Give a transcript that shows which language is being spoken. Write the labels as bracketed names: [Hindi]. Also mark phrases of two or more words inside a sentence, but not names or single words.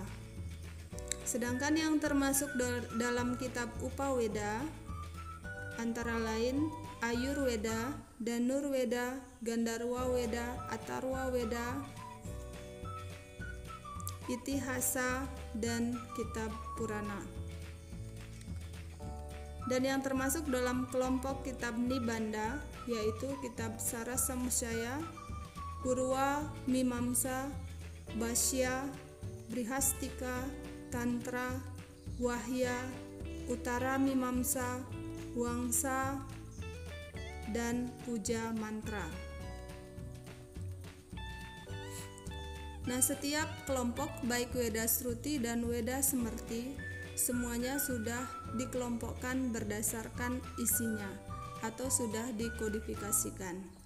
[Indonesian] Sedangkan yang termasuk dalam kitab Upaweda antara lain Ayurweda, Dhanurweda, Gandharwa Weda, Atharwa Weda, Itihasa, dan kitab Purana. Dan yang termasuk dalam kelompok kitab Nibanda yaitu kitab Sarasamsaya, Purwa Mimamsa, Bhashya, Brihastika, Tantra, Wahya, Uttara Mimamsa, Wangsa, dan Puja Mantra. Nah, setiap kelompok baik Weda Sruti dan Weda Semerti semuanya sudah dikelompokkan berdasarkan isinya atau sudah dikodifikasikan.